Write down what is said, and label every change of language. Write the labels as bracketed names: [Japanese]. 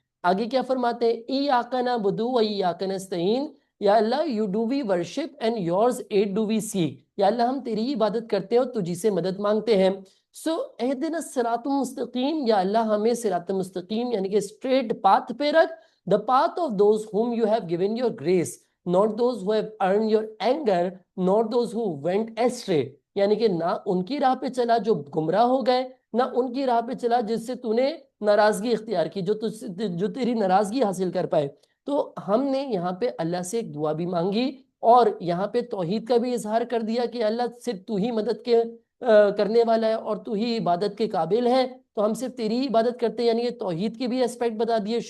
[Urdu] آگے کیا فرماتے ہیں؟ [Arabic] ایاک نعبد و ایاک نستعین, [Urdu] یا اللہ [English] you do we worship and yours aid do we seek, [Urdu] یا اللہ ہم تیری عبادت کرتے ہیں اور تجھی سے مدد مانگتے ہیں. سو [Arabic] اہدنا الصراط المستقیم, [Urdu] یا اللہ ہمیں صراط مستقیم یعنی کہ straight path پہ رکھ. [English] the path of those whom you have given your grace, not those who have earned your anger, not those who went astray. [Urdu] یعنی کہ نہ ان کی راہ پہ چلا جو گمراہ ہو گئے, نہ ان کی راہ پہ چلا جس سے تو نے ناراضگی اختیار کی, جو تیری ناراضگی حاصل کر پائے. تو ہم نے یہاں پہ اللہ سے ایک دعا بھی مانگی اور یہاں پہ توحید کا بھی اظہار کر دیا کہ اللہ صرف تو ہی مدد کے کرنے والا ہے اور تو ہی عبادت کے قابل ہے, تو ہم صرف تیری ہی عبادت کرتے ہیں. یعنی کہ توحید کے بھی اسپیکٹ بتا دیے.